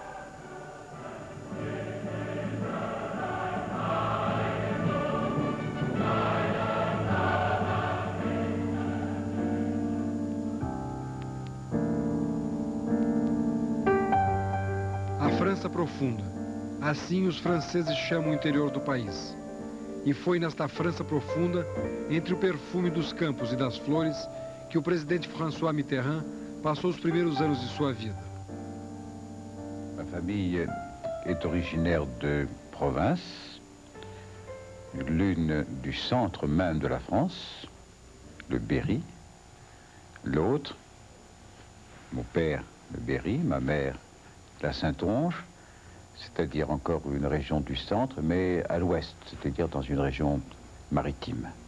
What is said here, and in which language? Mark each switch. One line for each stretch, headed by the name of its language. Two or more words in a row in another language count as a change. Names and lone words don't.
Portuguese: A França profunda, assim os franceses chamam o interior do país. E foi nesta França profunda, entre o perfume dos campos e das flores, que o presidente François Mitterrand passou os primeiros anos de sua vida.
French: Ma famille est originaire de province, l'une du centre même de la France, le Berry, l'autre, mon père, le Berry, ma mère, la Saintonge, c'est-à-dire encore une région du centre, mais à l'ouest, c'est-à-dire dans une région maritime.